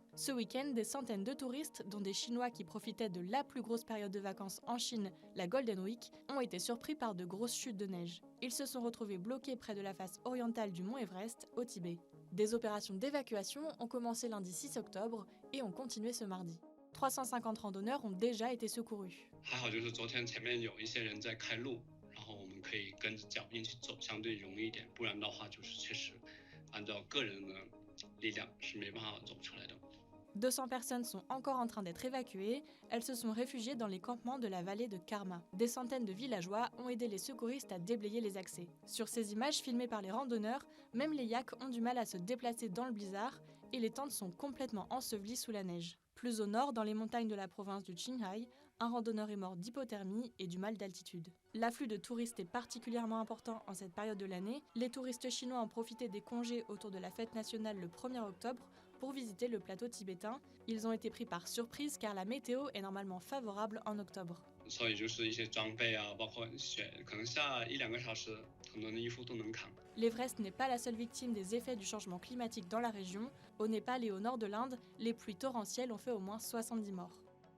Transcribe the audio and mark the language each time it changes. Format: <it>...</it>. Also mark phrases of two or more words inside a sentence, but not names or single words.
<fr>Ce week-end, des centaines de touristes, dont des Chinois qui profitaient de la plus grosse période de vacances en Chine, la Golden Week, ont été surpris par de grosses chutes de neige. Ils se sont retrouvés bloqués près de la face orientale du mont Everest, au Tibet. Des opérations d'évacuation ont commencé lundi 6 octobre et ont continué ce mardi. 350 randonneurs ont déjà été secourus.</fr> <zh>还好就是昨天前面有一些人在开路，然后我们可以跟着脚印去走，相对容易一点。不然的话，就是确实按照个人的力量是没办法走出来的。</zh> <fr>200 personnes sont encore en train d'être évacuées. Elles se sont réfugiées dans les campements de la vallée de Karma. Des centaines de villageois ont aidé les secouristes à déblayer les accès. Sur ces images filmées par les randonneurs, même les yaks ont du mal à se déplacer dans le blizzard et les tentes sont complètement ensevelies sous la neige. Plus au nord, dans les montagnes de la province du Qinghai, un randonneur est mort d'hypothermie et du mal d'altitude. L'afflux de touristes est particulièrement important en cette période de l'année. Les touristes chinois ont profité des congés autour de la fête nationale le 1er octobre pour visiter le plateau tibétain. Ils ont été pris par surprise car la météo est normalement favorable en octobre.</fr> <zh>所以就是一些装备啊，包括雪，可能下1-2个小时，很多人的衣服都能扛。</zh> <fr>L'Everest n'est pas la seule victime des effets du changement climatique dans la région. Au Népal et au nord de l'Inde, les pluies torrentielles ont fait au moins 70 morts.</fr>